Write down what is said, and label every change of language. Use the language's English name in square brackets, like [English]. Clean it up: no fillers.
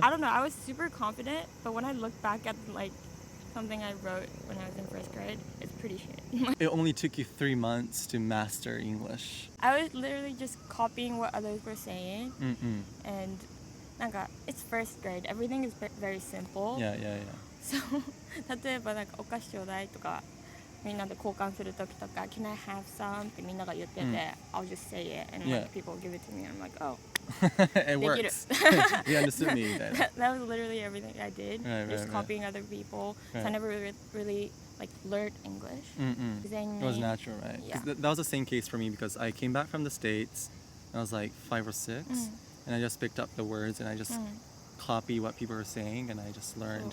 [English] I don't know, I was super confident, but when I look back at like something I wrote when I was in 1st grade, it's pretty shit. it only took you 3 months to master English. I was literally just copying what others were saying, Mm-mm. and it's 1st grade. Everything is very simple. Yeah. [Japanese] So 例えばなんかお菓子ちょうだいとかみんなで交換するときとか [English] Can I have some? [Japanese] ってみんなが言ってて、 [English] I'll just say it and Yeah. like people give it to me and I'm like, oh, It works. You understood me then. that was literally everything I did. Right, Just right. copying other people. So I Right. never really like learned English. Mm-mm. It was natural, right? 'Cause Yeah. that was the same case for me because I came back from the States. I was like 5 or 6, and I just picked up the words and I just copy what people were saying, and I just learned.